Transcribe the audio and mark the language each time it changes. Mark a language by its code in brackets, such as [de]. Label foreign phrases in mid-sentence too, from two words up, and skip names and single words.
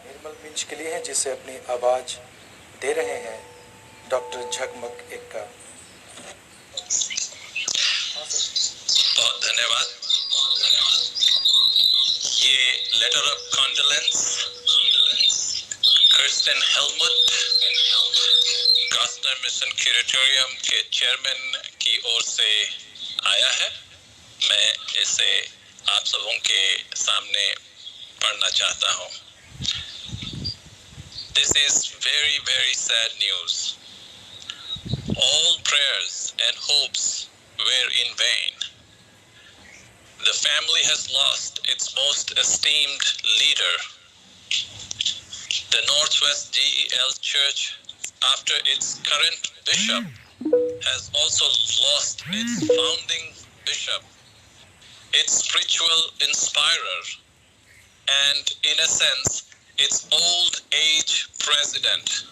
[hi] निर्मल मिंज के लिए है, जिसे अपनी आवाज दे रहे हैं डॉक्टर झकमक एक्का। बहुत धन्यवाद। ये [en] letter of condolence [hi] कर्स्टन हेलमुट गॉस्नर मिशन क्यूरेटोरियम के चेयरमैन की ओर से आया है। मैं इसे आप सबों के सामने पढ़ना चाहता हूँ। [en] This is very, very sad news. All prayers and hopes were in vain. The family has lost its most esteemed leader. The Northwest GEL Church, after its current bishop, has also lost its founding bishop, its spiritual inspirer, and in a sense, its old age president,